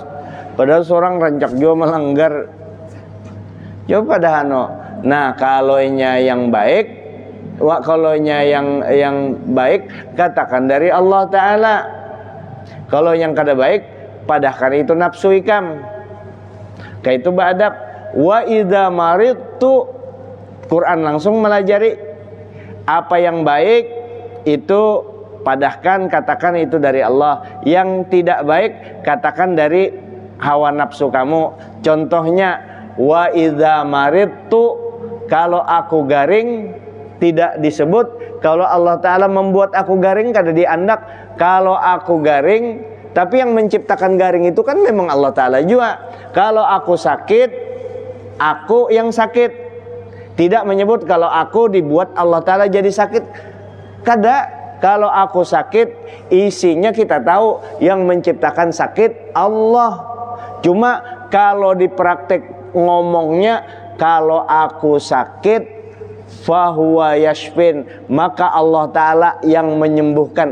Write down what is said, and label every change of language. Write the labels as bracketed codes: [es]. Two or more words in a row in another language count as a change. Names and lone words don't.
[id] Padahal seorang rancak juga melanggar. Coba dah Nah kalau yang baik, kalau yang baik katakan dari [ar] الله تعالى. [bjn] Kalau yang kada baik padahkan itu nafsu ikam. [id] Kayak itu beradab. [ar] وإذا مرضت, [id] Quran langsung melajari apa yang baik itu padahkan katakan itu dari Allah, yang tidak baik katakan dari hawa nafsu kamu. Contohnya [ar] وإذا مرضت, [id] kalau aku garing tidak disebut. [bjn] Kalau [ar] الله تعالى [bjn] membuat aku garing kada diandak. [id] Kalau aku garing, tapi yang menciptakan garing itu kan memang [ar] الله تعالى [id] juga. Kalau aku sakit, aku yang sakit. Tidak menyebut kalau aku dibuat [ar] الله تعالى [id] jadi sakit. [bjn] Kada. [id] Kalau aku sakit, isinya kita tahu yang menciptakan sakit Allah. Cuma kalau di praktek ngomongnya, kalau aku sakit [ar] فهو يشفين, [id] maka [ar] الله تعالى [id] yang menyembuhkan.